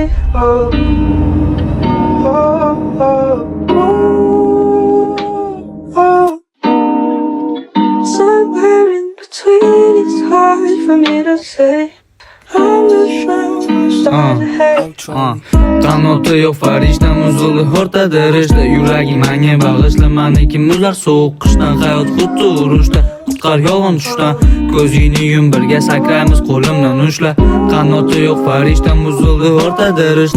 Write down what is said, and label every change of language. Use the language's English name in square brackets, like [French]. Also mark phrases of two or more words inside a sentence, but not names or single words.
[English] Oh, oh, oh, oh, oh. Somewhere in between, it's hard for me to say. I'm not sure I'm starting to hate. [Uzbek] Qanoti yo'q farishtam uzildi o'rtada rishta. Yuragim menga bag'ishla, meniki muzlar sovuq qishdan. Hayot xuddi urushda, qutqar yolg'on tushdan. Ko'zingni yum, birga sakraymiz, qo'limdan ushla. Qanoti yo'q farishtam uzildi o'rtada rishta.